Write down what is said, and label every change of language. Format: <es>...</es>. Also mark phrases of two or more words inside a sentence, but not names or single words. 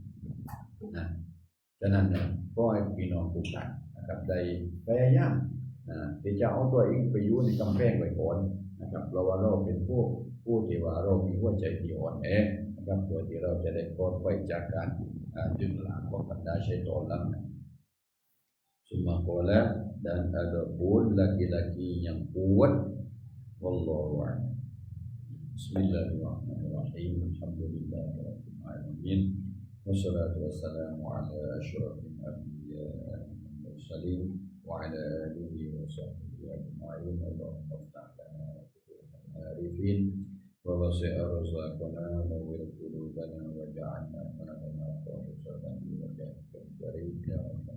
<th>ฉะนั้นก็ให้พี่น้องทุกท่านนะครับได้พยายามที่จะเอาตัวเองไปอยู่ในกำแพงไว้ก่อนนะครับ เพราะว่าเราเป็นผู้ที่ว่าเรามีหัวใจที่อ่อนแอนะครับตัวที่เราจะ ได้ปลอดภัยจากการดึงหลังของบรรดาชัยฏอนนั้น</th> <ms>semua qala dan ada pun laki-laki yang kuat</ms> <ar>والله أعلم بسم الله الرحمن الرحيم الحمد لله رب العالمين والصلاة والسلام على أشرف الأنبياء والمرسلين وعلى آله وصحبه أجمعين اللهم افتح لنا عارفين ووسع أرزاقنا ونور قلوبنا واجعلنا من المتقين يا</ar>